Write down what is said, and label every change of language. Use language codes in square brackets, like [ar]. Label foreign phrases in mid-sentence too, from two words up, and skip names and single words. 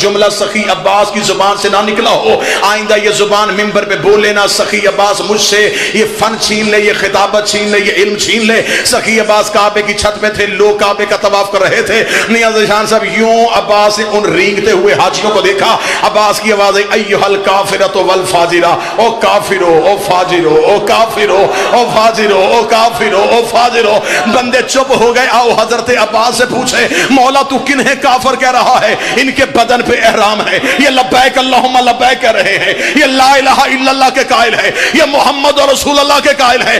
[ur] جملہ سخی عباس کی زبان سے نہ نکلا ہو آئندہ یہ زبان ممبر پہ بولے نہ. سخی عباس مجھ سے یہ فن چھین لے یہ خطابت چھین لے یہ علم چھین لے. سخی عباس کعبے کی چھت پہ تھے لوگ کعبے کا طواف کر رہے تھے. نیاز شان صاحب یوں عباس نے ان رینگتے ہوئے حاجیوں کو دیکھا. عباس کی آواز ہے [ar] ایھا الکافرۃ والفاجرہ. [ur] او کافرو او فاجرو او کافرو او فاجرو او کافرو او فاجرو. بندے چپ ہو گئے. آؤ حضرت عباس سے پوچھے مولا تو کنہیں کافر کہہ رہا ہے؟ ان کے بدن پہ احرام ہے یہ [ar] لبیک اللہم لبیک [ur] کہہ رہے ہیں یہ [ar] لا الہ الا اللہ [ur] کے قائل ہے یہ [ar] محمد رسول اللہ [ur] کے قائل ہے.